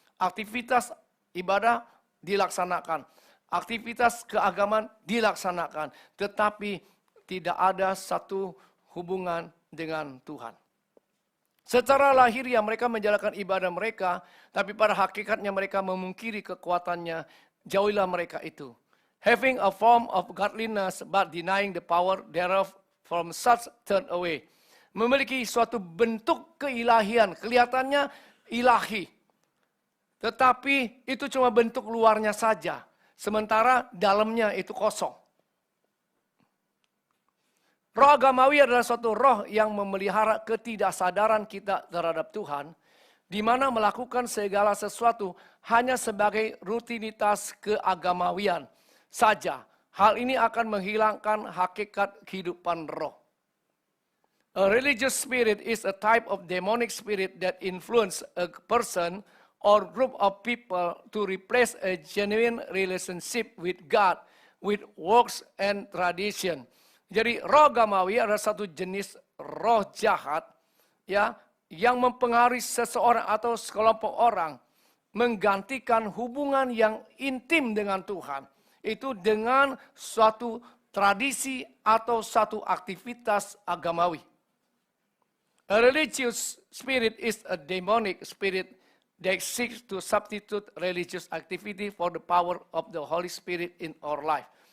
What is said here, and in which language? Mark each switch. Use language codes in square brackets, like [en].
[id] Aktivitas ibadah dilaksanakan. Aktivitas keagamaan dilaksanakan. Tetapi tidak ada satu hubungan dengan Tuhan. Secara lahiriah mereka menjalankan ibadah mereka. Tapi pada hakikatnya mereka memungkiri kekuatannya. Jauhilah mereka itu. [en] Having a form of godliness but denying the power thereof, from such turn away. [id] Memiliki suatu bentuk keilahian, kelihatannya ilahi. Tetapi itu cuma bentuk luarnya saja. Sementara dalamnya itu kosong. Roh agamawi adalah suatu roh yang memelihara ketidaksadaran kita terhadap Tuhan. Di mana melakukan segala sesuatu hanya sebagai rutinitas keagamawian saja. Hal ini akan menghilangkan hakikat kehidupan roh. [en] A religious spirit is a type of demonic spirit that influence a person or group of people to replace a genuine relationship with God with works and tradition. [id] Jadi roh agamawi adalah satu jenis roh jahat ya yang mempengaruhi seseorang atau sekelompok orang menggantikan hubungan yang intim dengan Tuhan. itu dengan suatu tradisi atau satu aktivitas agamawi. [en] A religious spirit is a demonic spirit that seeks to substitute religious activity for the power of the Holy Spirit in our life.